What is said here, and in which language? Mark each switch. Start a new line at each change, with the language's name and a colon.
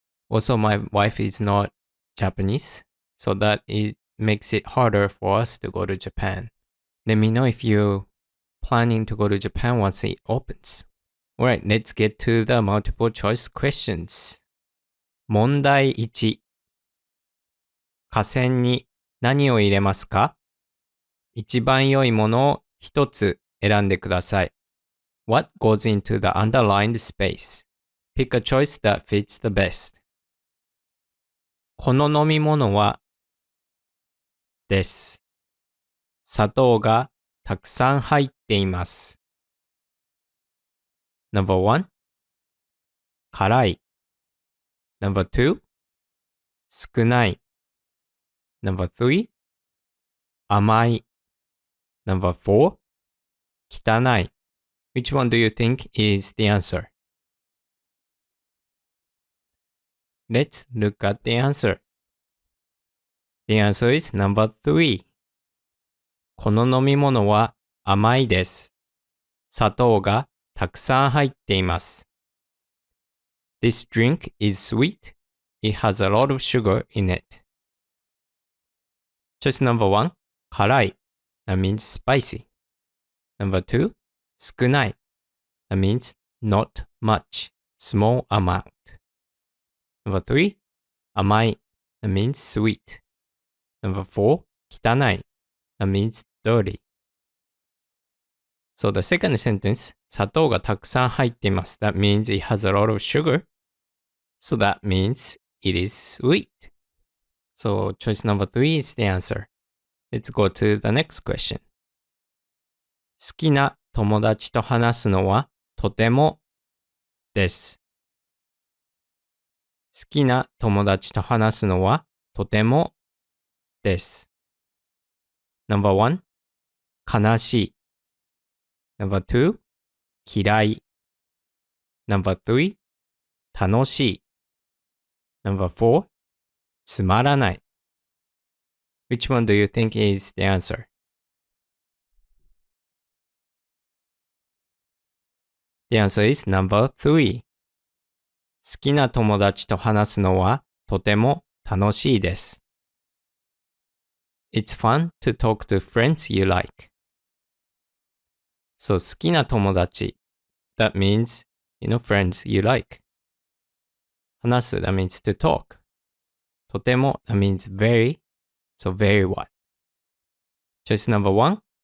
English: Also, my wife is not Japanese, so that it makes it harder for us to go to Japan. Let me know if you're planning to go to Japan once it opens. Alright, let's get to the multiple choice questions.
Japanese: 問題1。河川に何を入れますか？一番良いものを一つ選んでください。
English: What goes into the underlined space? Pick a choice that fits the best.
Japanese: この飲み物はです。砂糖がたくさん入っています。
English: Number 1. 辛い。Number 2. 少ない。Number 3. 甘い。Number 4. 汚い。 Which one do you think is the answer? Let's look at the answer. The answer is number 3.
Japanese: この飲み物は甘いです。砂糖がたくさん入っています。
English: This drink is sweet. It has a lot of sugar in it. Choice number 1. 辛い。That means spicy. Number 2. 少ない。 That means not much, small amount. Number 3. 甘い。That means sweet. Number 4. 汚い。 That means dirty. So the second sentence,
Japanese: 砂糖がたくさん入っています。
English: That means it has a lot of sugar. So that means it is sweet. So choice number 3 is the answer. Let's go to the next question.
Japanese: 好きな友達と話すのはとてもです。好きな友達と話すのはとてもです。
English: Number 1. 悲しい。Number 2. 嫌い。Number 3. 楽しい。Number 4. つまらない。 Which one do you think is the answer? The answer is number 3.
Japanese: 好きな友達と話すのはとても楽しいです。
English: It's fun to talk to friends you like. So
Japanese: 好きな友達
English: that means, friends you like. 話す that means to talk. とても that means very, so very what? Choice number 1.